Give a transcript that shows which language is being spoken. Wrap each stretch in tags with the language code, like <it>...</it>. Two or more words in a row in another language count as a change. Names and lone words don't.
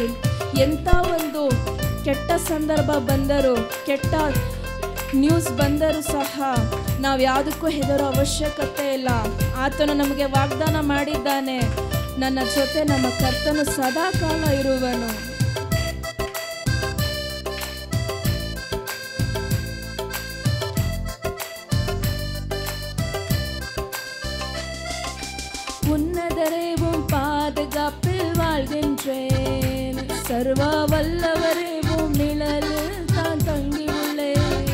<kn>ಎಂಥ ಒಂದು ಕೆಟ್ಟ ಸಂದರ್ಭ ಬಂದರೂ, ಕೆಟ್ಟ ನ್ಯೂಸ್ ಬಂದರೂ ಸಹ ನಾವು ಯಾವುದಕ್ಕೂ ಹೆದರೋ ಅವಶ್ಯಕತೆ ಇಲ್ಲ. ಆತನು ನಮಗೆ ವಾಗ್ದಾನ ಮಾಡಿದ್ದಾನೆ, ನನ್ನ ಜೊತೆ ನಮ್ಮ ಕರ್ತನು ಸದಾಕಾಲ ಇರುವನು.</kn> <ta>உன்னதரேவும் பாதுகாப்பில் வாழ்கின்றேன். சர்வ வல்லவரேவும் நிழலில் தான் தங்கி உள்ளேன்.</ta>